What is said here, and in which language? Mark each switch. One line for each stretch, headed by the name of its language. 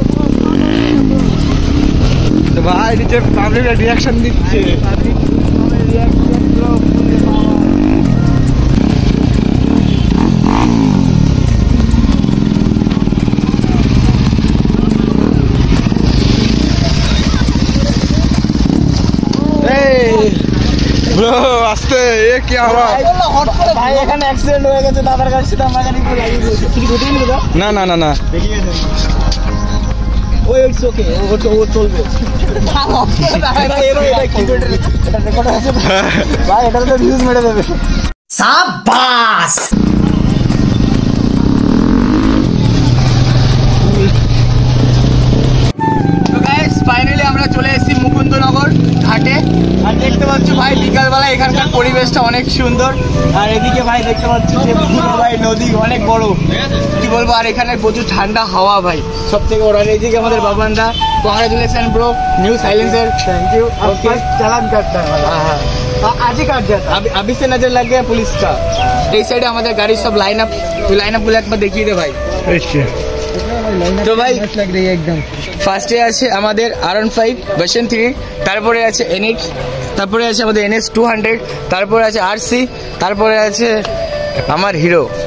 Hindi: तो भाई नीचे पब्लिक रिएक्शन दिखे,
Bangla: ব্রো আস্তে এ কি হলো ভাই? এখানে অ্যাক্সিডেন্ট হয়ে গেছে, দাদার কাছে তো আমার গাড়ি লাগিয়ে দিয়েছে। কি ঘটেনি দাদা? না না না না ওই ইটস ওকে, ও চলবে ভাই। এটা কি করে এটা রেকর্ড আছে ভাই? এটা তো ভিউজ মেরে দেবে।
Hindi: शाबाश।
Bangla: তো গাইস ফাইনালি আমরা চলে এসেছি মুকুন্দনগর ঘাটে। আর দেখতে পাচ্ছ ভাই বিকালবেলা এখানকার পরিবেশটা অনেক সুন্দর। আর এদিকে ভাই দেখতে পাচ্ছি যে ভাই নদী অনেক বড়, কি বলবো। আর এখানে প্রচুর ঠান্ডা হাওয়া ভাই, সব থেকে বড়। আর এইদিকে আমাদের বাবানদা, congratulation bro, new silencer.
English: Thank you.
Hindi: Okay चालान काटता है हाँ, आज ही काट जाता, अभी से नजर लग गया पुलिस का।
Bangla: এই সাইডে আমাদের গাড়ি সব লাইন আপ গুলো একবার দেখিয়ে দে ভাই। তো ভাই
Hindi: लग रही है एकदम।
Bangla: ফার্স্টে আছে আমাদের R15 ভার্সন 3, তারপরে আছে NX, তারপরে আছে আমাদের NS 200, তারপরে আছে RC, তারপরে আছে আমার হিরো।